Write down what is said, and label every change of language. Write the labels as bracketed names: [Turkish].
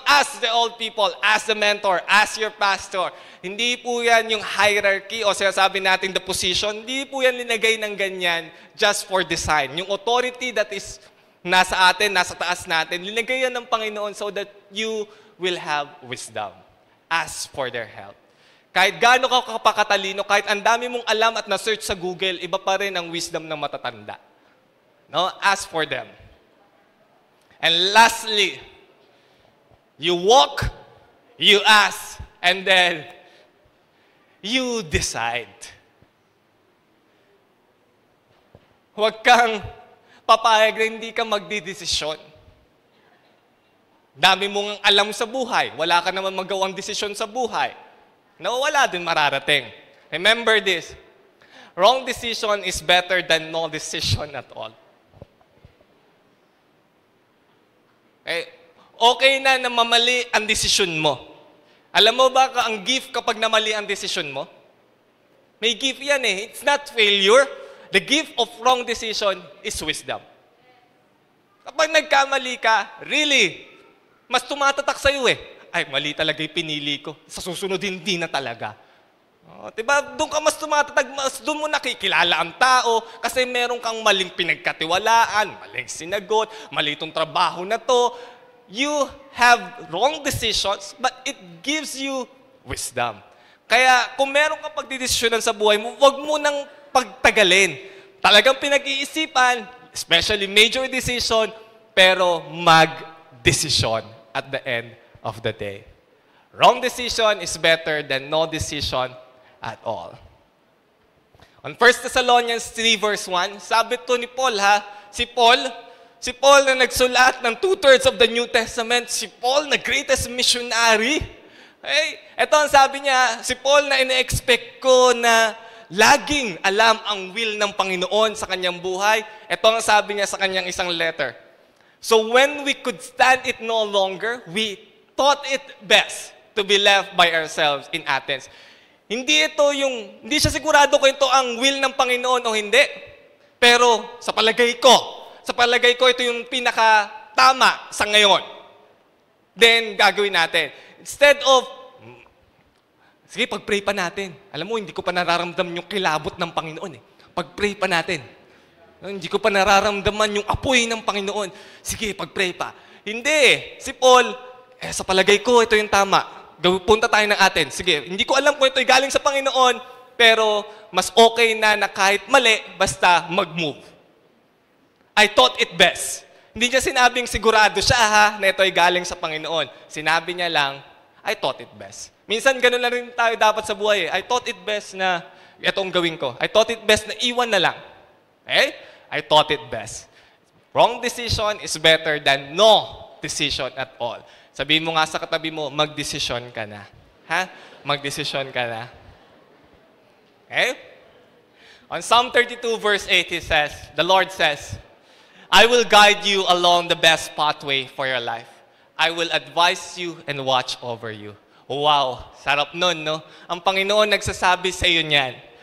[English] Ask the old people, ask the mentor, ask your pastor. [Filipino] Hindi po yan yung hierarchy o sinasabi natin [English] the position. [Filipino] Hindi po yan linagay ng ganyan [English] just for design. [Filipino] Yung authority [English] that is [Filipino] nasa atin, nasa taas natin, linagay yan ng Panginoon [English] so that you will have wisdom. Ask for their help. [Filipino] Kahit gaano ka kapakatalino, kahit ang dami mong alam at na-search sa Google, iba pa rin ang wisdom ng matatanda. [English] No? Ask for them. And lastly, you walk, you ask, and then you decide. [Filipino] Huwag kang papayag na hindi ka magdidesisyon. Dami mong alam sa buhay, wala ka naman magawang desisyon sa buhay. Wala din mararating. [English] Remember this, wrong decision is better than no decision at all. [Filipino] Okay na mamali ang desisyon mo. Alam mo ba ang gift kapag namali ang desisyon mo? May gift yan [English] It's not failure. the gift of wrong decision is wisdom. [Filipino] Kapag nagkamali ka, really, mas tumatatak sa'yo eh. Ay, mali talaga yung pinili ko. Sa susunod, hindi na talaga. Diba? Doon ka mas tumatatag, mas doon mo nakikilala ang tao kasi meron kang maling pinagkatiwalaan, maling sinagot, mali itong trabaho na to. [English] You have wrong decisions, but it gives you wisdom. [Filipino] Kaya kung meron kang pagdidesisyonan sa buhay mo, huwag mo nang pagtagalin. Talagang pinag-iisipan, [English] especially major decision, [Filipino] pero mag-desisyon [English] at the end of the day. Wrong decision is better than no decision at all. On 1 Thessalonians 3 verse 1, [Filipino] sabi to ni Paul si Paul na nagsulat ng 2/3 [English] of the New Testament, [Filipino] si Paul na [English] greatest missionary. [Filipino] Ito ang sabi niya, si Paul na ina-expect ko na laging alam ang will ng Panginoon sa kanyang buhay. Ito ang sabi niya sa kanyang isang letter. [English] So when we could stand it no longer, we thought it best to be left by ourselves in Athens. [Filipino] Hindi siya sigurado kung ito ang will ng Panginoon o hindi. Pero sa palagay ko, ito yung pinaka-tama sa ngayon. Then, gagawin natin. [English] Instead of, [Filipino] sige, pag-pray pa natin. Alam mo, hindi ko pa nararamdaman yung kilabot ng Panginoon eh. Pag-pray pa natin. Hindi ko pa nararamdaman yung apoy ng Panginoon. Sige, pag-pray pa. Hindi. Si Paul, sa palagay ko, ito yung tama. Punta tayo ng Athens. Sige, hindi ko alam kung ito'y galing sa Panginoon, pero mas okay na kahit mali, basta mag-move. [English] I thought it best. [Filipino] Hindi niya sinabing sigurado siya na ito'y galing sa Panginoon. Sinabi niya lang, [English] I thought it best. [Filipino] Minsan ganun na rin tayo dapat sa buhay. [English] I thought it best [Filipino] na itong gawin ko. [English] I thought it best [Filipino] na iwan na lang. [English] I thought it best. Wrong decision is better than no decision at all. [Filipino] Sabihin mo nga sa katabi mo, mag-desisyon ka na. Mag-desisyon ka na. [English] On Psalm 32 verse 8, the Lord says, I will guide you along the best pathway for your life. I will advise you and watch over you. [Filipino] Wow, sarap nun, no? Ang Panginoon nagsasabi sa iyo niyan.